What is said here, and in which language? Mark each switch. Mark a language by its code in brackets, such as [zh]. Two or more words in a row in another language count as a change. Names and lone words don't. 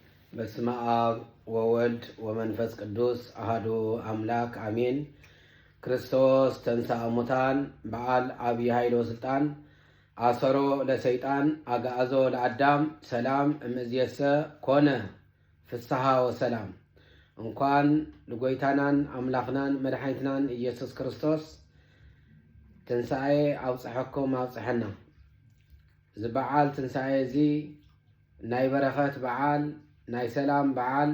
[gez] በስመ አብ ወወልድ ወመንፈስ ቅዱስ አሐዱ አምላክ አሜን። ክርስቶስ ተንሥአ እሙታን በዓል አብይ ኃይል ወስልጣን አሰሮ ለሰይጣን አግዓዞ ለአዳም ሰላም እምይእዜሰ ኮነ ፍስሐ ወሰላም። [ti] እንኳን ለጎይታናን አምላኽናን መድኃኒትናን ኢየሱስ ክርስቶስ ትንሣኤ አብጽሐኩም አብጽሐና። እዚ በዓል ትንሣኤ እዚ ናይ በረኸት በዓል ናይ ሰላም በዓል